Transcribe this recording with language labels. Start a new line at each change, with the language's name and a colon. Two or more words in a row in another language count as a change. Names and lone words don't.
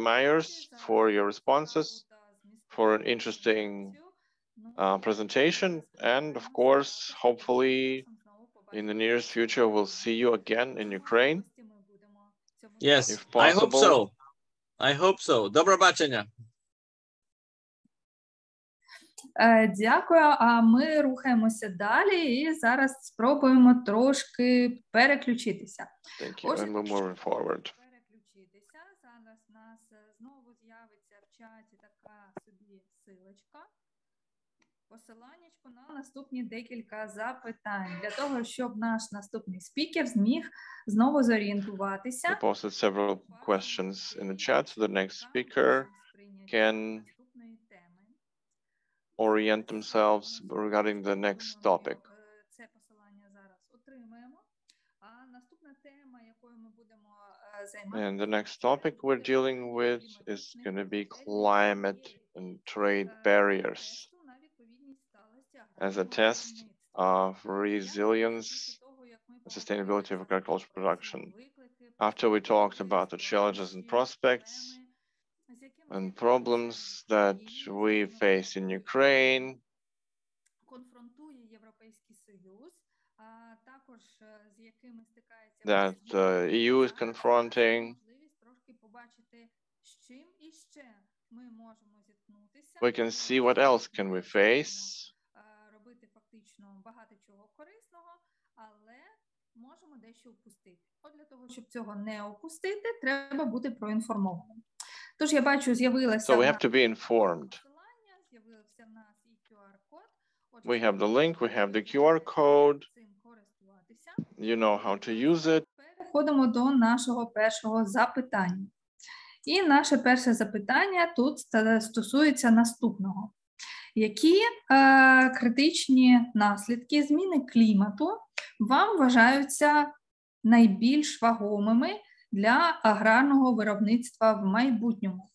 English: Myers, for your responses, for an interesting presentation. And of course, hopefully in the nearest future, we'll see you again in Ukraine. Yes, if possible. I hope so. I hope so.
Ukrainian: Добро бачення. Дякую. А ми рухаємося далі і зараз спробуємо трошки переключитися.
English: Thank you. And we're moving forward.
Ukrainian: Переключитися. Зараз у нас знову з'явиться в чаті така собі силочка. Посиланнячко на наступні декілька запитань, для того, щоб наш наступний спікер зміг знову зорієнтуватися.
English: We posted several questions in the chat, so the next speaker can orient themselves regarding the next topic.
Ukrainian: Це посилання зараз отримаємо. А наступна тема, якою ми будемо займатися.
English: And the next topic we're dealing with is going to be climate and trade barriers as a test of resilience and sustainability of agricultural production. After we talked about the challenges and prospects and problems that we face in Ukraine, that the EU is confronting, we can see what else can we face.
Ukrainian: Можемо дещо упустити. От для того, щоб цього не упустити, треба бути проінформованим. Тож я бачу, з'явилася
English: So we have to be informed.
Ukrainian: З'явився в нас і QR-код.
English: We have the link, we have the QR code. You know how to use it.
Ukrainian: Переходимо до нашого першого запитання. І наше перше запитання тут стосується наступного. Які критичні наслідки зміни клімату вам вважаються найбільш вагомими для аграрного виробництва в майбутньому?